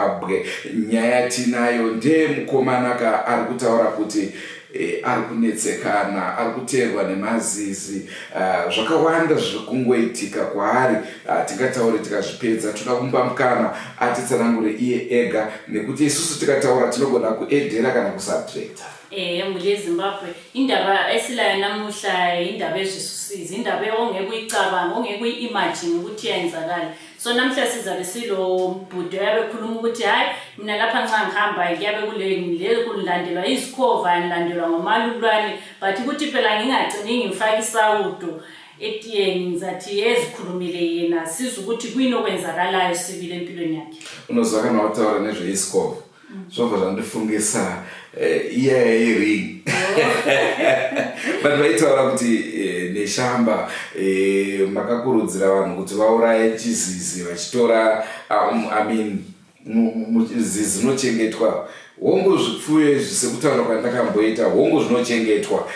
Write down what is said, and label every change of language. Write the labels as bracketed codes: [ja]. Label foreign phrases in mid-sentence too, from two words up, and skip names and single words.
[sn] Nyaya tinayo ndeyemukomana ari kutaura kuti ari kunetsekana, ari kuteerwa nemazizi, zvakawanda zviri kungoitika kwaari. Tingataure tikazvipedza, toda kumupa mukana atitsanangure iye ega, nekuti isusu tikataura tinogona kuedhera kana kusubtracta. [nd] MuleZimbabwe indaba esilayo namuhla indaba ezvisusizi, indaba ongekuyicabanga, ongekuyi-imagine ukuthi iyenzakala. So namhla sizabe silo mbhudo yabe khuluma ukuthi hayi mina lapha nxa ngihamba kuyabe kule kulandelwa izikhova, ngilandelwa ngomalulwane, but ukuthi phela ngingagcini ngifaka isawudo etiyeni ngizathi ezikhulumile yena siza ukuthi kuyini okwenzakalayo sibile empilweni yakhe. [sn] Unozwakana wataura nezveisikova zvobva zvandifungisa iya iring vanhu vaitaura kuti neshamba makakurudzira vanhu kuti vauraye chizizi vachitora zizi rinochengetwa hongu zvipfuyo izvi sekutaura kwandakamboita hongu zvinochengetwa.